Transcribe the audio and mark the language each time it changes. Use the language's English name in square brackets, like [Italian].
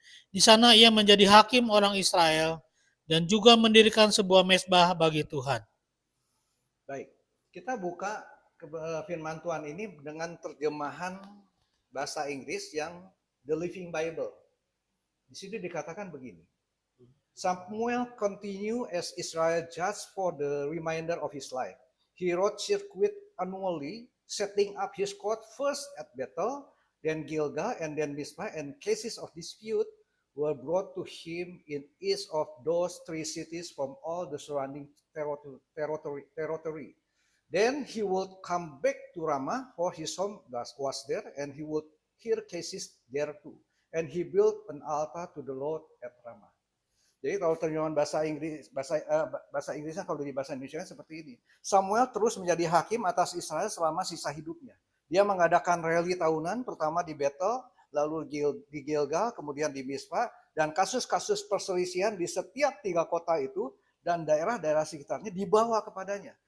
[Indonesian] Di sana ia menjadi hakim orang Israel dan juga mendirikan sebuah mezbah bagi Tuhan. Baik, kita buka firman Tuhan ini dengan terjemahan bahasa Inggris yang The Living Bible. Di sini dikatakan begini. [English] Samuel continued as Israel judge for the remainder of his life. He wrote circuit annually, setting up his court first at Bethel, then Gilgal, and then Mizpah, and cases of dispute were brought to him in each of those three cities from all the surrounding territory. Then he would come back to Ramah, for his home was there, and he would hear cases there too. And he built an altar to the Lord at Ramah. [Indonesian] Jadi kalau terjemahan bahasa Inggrisnya kalau di bahasa Indonesia seperti ini. Samuel terus menjadi hakim atas Israel selama sisa hidupnya. Dia mengadakan rally tahunan, pertama di Bethel, lalu di Gilgal, kemudian di Mizpah, dan kasus-kasus perselisihan di setiap 3 kota itu dan daerah-daerah sekitarnya dibawa kepadanya.